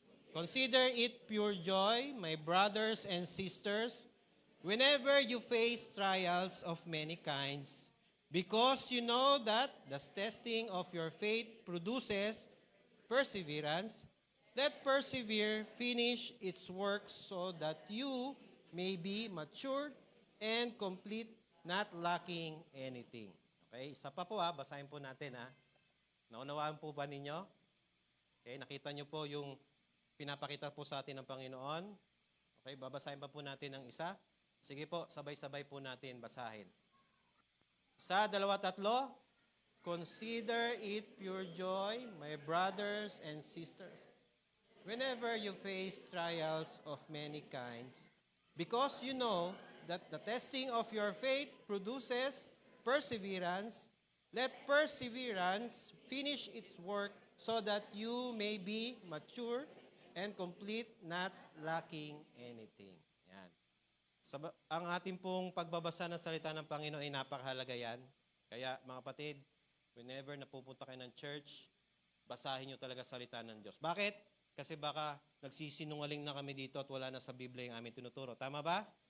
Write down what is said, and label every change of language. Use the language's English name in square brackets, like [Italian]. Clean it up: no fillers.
[English] Consider it pure joy, my brothers and sisters, whenever you face trials of many kinds, because you know that the testing of your faith produces perseverance. Let persevere finish its work so that you may be mature and complete, not lacking anything. [Filipino] Okay, isa pa po basahin po natin Naunawaan po ba ninyo? Okay, nakita nyo po yung pinapakita po sa atin ng Panginoon. Okay, babasahin pa po natin ng isa. Sige po, sabay-sabay po natin basahin. 1, 2, 3. [English] Consider it pure joy, my brothers and sisters, whenever you face trials of many kinds, because you know that the testing of your faith produces perseverance. Let perseverance finish its work so that you may be mature and complete, not lacking anything. [Filipino] Yan. Ang ating pong pagbabasa ng salita ng Panginoon ay napakahalaga yan. Kaya mga kapatid, whenever napupunta kayo ng church, basahin nyo talaga salita ng Diyos. Bakit? Kasi baka nagsisinungaling na kami dito at wala na sa Biblia yung aming tinuturo. Tama ba?